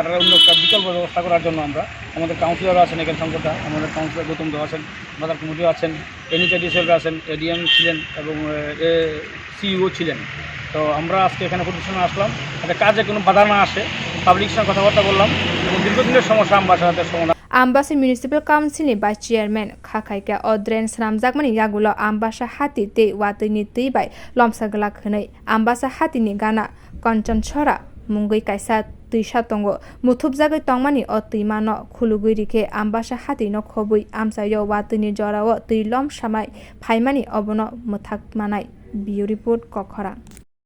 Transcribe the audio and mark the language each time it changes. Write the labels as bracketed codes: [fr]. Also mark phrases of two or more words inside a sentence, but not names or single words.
[bn] তারা অন্য একটা বিকল্প ব্যবস্থা করার জন্য আমরা আমাদের কাউন্সিলরও আছেন, এখানে সংকটটা আমাদের কাউন্সিলর গৌতম দেব আছেন, বাজার কমিটিও আছেন, এনএইচআইডিসিএলরা আছেন, এডিএম ছিলেন এবং সিইও ছিলেন। তো আমরা আজকে এখানে প্রতিষ্ঠানে আসলাম, যাতে কাজে কোনো বাধা না আসে, পাবলিকের সঙ্গে কথাবার্তা বললাম এবং দীর্ঘদিনের সমস্যা আমবাসাতে সমাধান। [trp] Ambasa Municipal Council ni Vice Chairman Khakaika o Dren Swnamjakmani yagulo Ambasa Hati te watini teibai lomsa glak hwnai Ambasa Hati ni gana Kanchan Chora Mungui kaisa tuisa tongo muthupjagai tongmani o tuima no khulugui rikhe Ambasa Hati no khobui amsayo watini jorao tui lomsamai phaimani obono muthakmanai [en] Bio report [trp] Kochoknani।